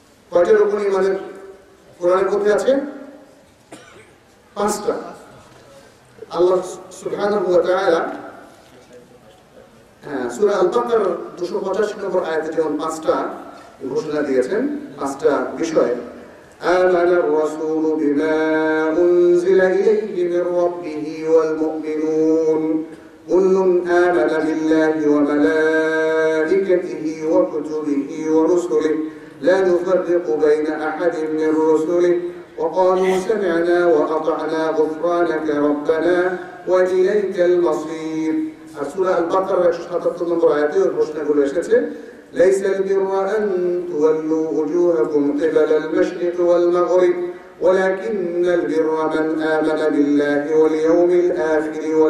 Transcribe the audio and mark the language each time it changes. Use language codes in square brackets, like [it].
[bn] কয়টা রূপ ঈমানের কোরআনের মধ্যে আছে? 5টা। আল্লাহ সুবহানাহু ওয়া তাআলা সূরা আল-বাকারা 285 নম্বর আয়াতে যেমন 5টা ঘোষণা দিয়েছেন, 5টা বিষয়। [ar] آمن الرسول بما أنزل إليه من ربه والمؤمنون كل آمن بالله وملائكته وكتبه ورسله لا نفرق بين أحد من رسله وقالوا سمعنا وأطعنا غفرانك ربنا وإليك المصير। [bn] سورة البقرة 177 নম্বর আয়াতে ওর ঘোষণাগুলো এসেছে। [ar] ليس البر أن تولوا وجوهكم قبل المشرق والمغرب ولكن البر من آمن بالله واليوم الآخر